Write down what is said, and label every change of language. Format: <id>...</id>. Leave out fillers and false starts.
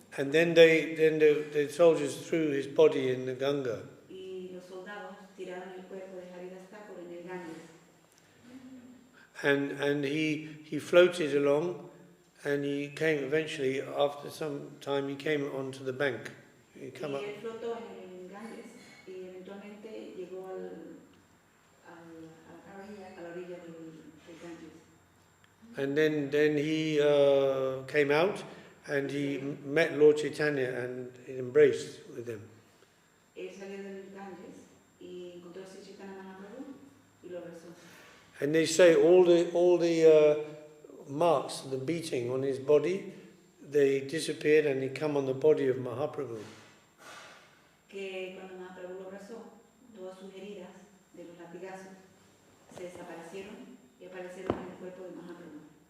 <en>and then the soldiers threw his body in the Ganga.</en> <es>Y los soldados tiraron el cuerpo de Haridas Thakur en el Ganges.</es> <en>And he floated along, and he came eventually, after some time, he came onto the bank. He come up.</en> <es>Y él flotó en el Ganges y eventualmente llegó a la orilla del Ganges.</es> <en>And then he came out, and he met Lord Chaitanya and embraced with him.</en> <es>Él salió del Ganges y encontró a Sri Chaitanya Mahaprabhu y lo abrazó.</es> <en>And they say all the marks, the beating on his body, they disappeared, and they come on the body of Mahaprabhu.</en> <es>Que cuando Mahaprabhu lo abrazó, todas sus heridas de los latigazos se desaparecieron y aparecieron en el cuerpo de Mahaprabhu.</es>